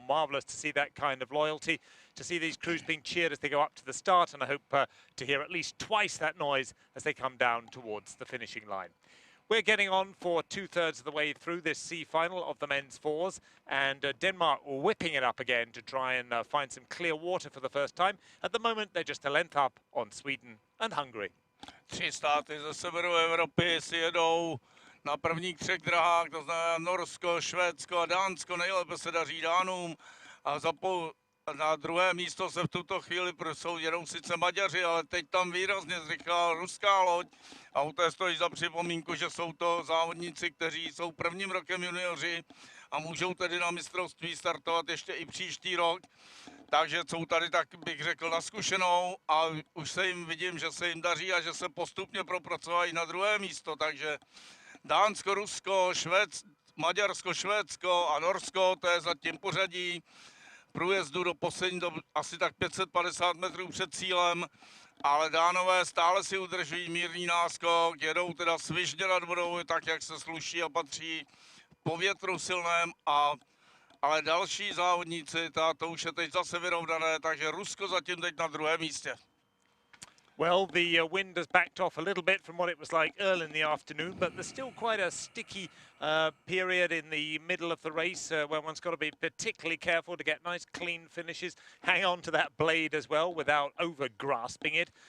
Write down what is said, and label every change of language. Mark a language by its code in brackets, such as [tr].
[en] Marvellous to see that kind of loyalty, to see these crews being cheered as they go up to the start, and I hope to hear at least twice that noise as they come down towards the finishing line. We're getting on for 2/3 of the way through this C final of the men's fours, and Denmark whipping it up again to try and find some clear water for the first time. At the moment, they're just a length up on Sweden and Hungary. [cs] 3 státy ze severu Evropy si jedou na prvních 3 drahách, to znamená Norsko, Švédsko a Dánsko. Nejlépe se daří Dánům a na druhé místo se v tuto chvíli jedou sice Maďaři, ale teď tam výrazně zrychlá ruská loď. A u té stojí za připomínku, že jsou to závodníci, kteří jsou prvním rokem junioři a můžou tedy na mistrovství startovat ještě i příští rok. Takže jsou tady, tak bych řekl, na zkušenou a už se jim vidím, že se jim daří a že se postupně propracovají na druhé místo. Takže Dánsko, Rusko, Maďarsko, Švédsko a Norsko, to je zatím pořadí průjezdu do poslední doby asi tak 550 metrů před cílem, ale Dánové stále si udržují mírný náskok, jedou teda svižně nad vodou, tak jak se sluší a patří, po větru silném, ale další závodníci, to už je teď zase vyrovnané, takže Rusko zatím teď na druhém místě. [en] Well, the wind has backed off a little bit from what it was like early in the afternoon, but there's still quite a sticky period in the middle of the race where one's got to be particularly careful to get nice clean finishes, hang on to that blade as well without over grasping it.